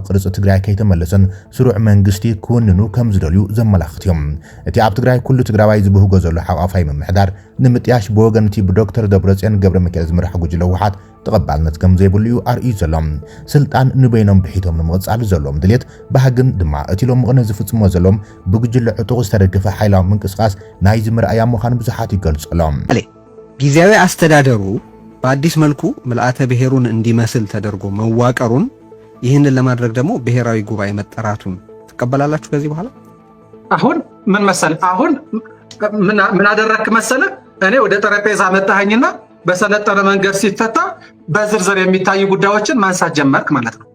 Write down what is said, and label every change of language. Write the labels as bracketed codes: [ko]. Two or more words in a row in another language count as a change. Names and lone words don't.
[ti] ቅርጽ ትግራይ ከይተመለሰን ስሩዕ መንግስቲ ክውንኑ ከም ዝደልዩ ዘመላኽት እዮም እቲ ኣብ ትግራይ ኩሉ ትግራዋይ ዝብህጎ ዘሎ ሓቋፋይ ምምሕዳር ንምጥያሽ ብወገን እቲ ብዶክተር ደብረጽዮን ገብረ ሚካኤል ዝምራሕ ጉጅለ ህወሓት ተቐባልነት ከም ዘይብሉ ኣርእዩ ዘሎም ስልጣን ንበይኖም ብሒቶም ንምቕጻል ዘሎም ድሌት ባህግን ድማ እቲ ሎም ምቕነ ዝፍጽሞ ዘሎም ብጉጅለ ዕጡቕ ዝተደገፈ ሓይላዊ ምንቅስቃስ ናይ ዝምርኣያ ምዃኑ ብዙሓት ይገልጹሎም [am] ጊዜያዊ አስተዳደሩ በአዲስ መልኩ ምልአተ ብሔሩን እንዲመስል ተደርጎ መዋቀሩን ይህንን ለማድረግ ደግሞ ብሔራዊ ጉባኤ መጠራቱን ተቀበላላችሁ ከዚህ በኋላ አሁን ምን መሰለ አሁን ምን አደረክ መሰለ እኔ ወደ ጠረጴዛ መጣኸኝና በሰለጠነ መንገድ ሲፈታ በዝርዝር የሚታዩ ጉዳዮችን ማንሳት ጀመርክ ማለት ነው